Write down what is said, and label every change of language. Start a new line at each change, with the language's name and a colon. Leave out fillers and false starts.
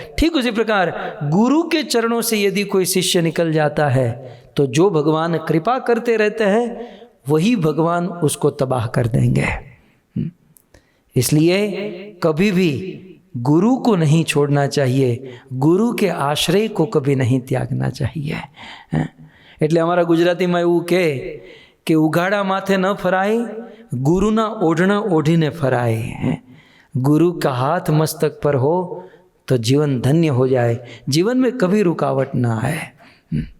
Hindi: ठीक उसी प्रकार गुरु के चरणों से यदि कोई शिष्य निकल जाता है तो जो भगवान कृपा करते रहते हैं वही भगवान उसको तबाह कर देंगे। इसलिए कभी भी गुरु को नहीं छोड़ना चाहिए, गुरु के आश्रय को कभी नहीं त्यागना चाहिए।
Gujarati: એટલે અમારા ગુજરાતીમાં એવું કે ઉઘાડા માથે ન ફરાય, गुरुना ओढ़ना ओढ़ीने फराए।
Hindi: गुरु का हाथ मस्तक पर हो तो जीवन धन्य हो जाए, जीवन में कभी रुकावट ना आए।